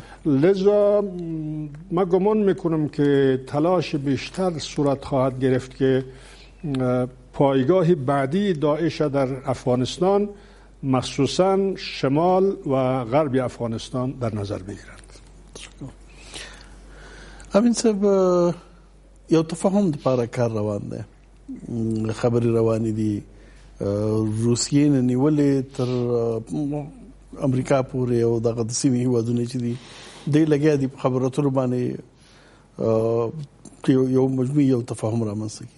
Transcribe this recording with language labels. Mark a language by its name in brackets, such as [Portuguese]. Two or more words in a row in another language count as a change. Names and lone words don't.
[Persian] لذا من گمان میکنم که تلاش بیشتر صورت خواهد گرفت که پایگاه بعدی داعش در افغانستان، مخصوصا شمال و غرب افغانستان، در نظر بگیرند. [Pashto] امین صاحب، یو تفاهم لپاره کار روان دی، خبرې روانې دي، روسیې نه نیولې تر امریکا پورې او دغه د سیمې هیوادونه چې دي دوی لګیا دي په خبرو اترو باندې یو مجموعي یو تفاهم رامنځته کړي.